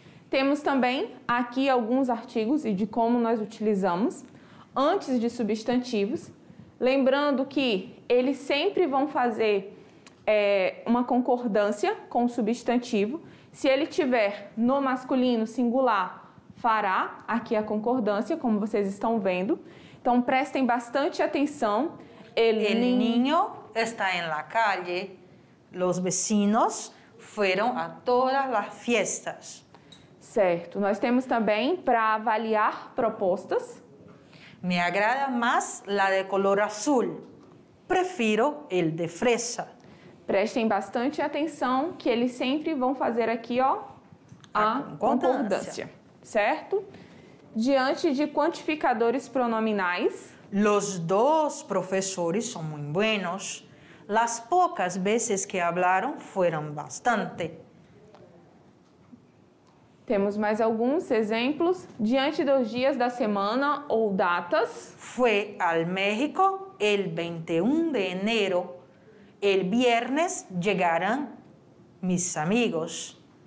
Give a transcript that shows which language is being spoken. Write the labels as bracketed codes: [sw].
[pt] Temos também aqui alguns artigos e de como nós utilizamos antes de substantivos, lembrando que eles sempre vão fazer uma concordância com o substantivo. Se ele tiver no masculino singular, fará aqui a concordância, como vocês estão vendo. Então, prestem bastante atenção. [es] El niño está en la calle. Los vecinos fueron a todas las fiestas. [pt] Certo. Nós temos também para avaliar propostas. [es] Me agrada más la de color azul. [pt] Prefiro [es] el de fresa. [pt] Prestem bastante atenção que eles sempre vão fazer aqui, ó, a concordância. Certo? Diante de quantificadores pronominais. [es] Los dos profesores son muy buenos. Las pocas veces que hablaron fueron bastante. [pt] Temos mais alguns exemplos. Diante dos dias da semana ou datas. [es] Fue al México el 21 de enero. El viernes llegarán mis amigos.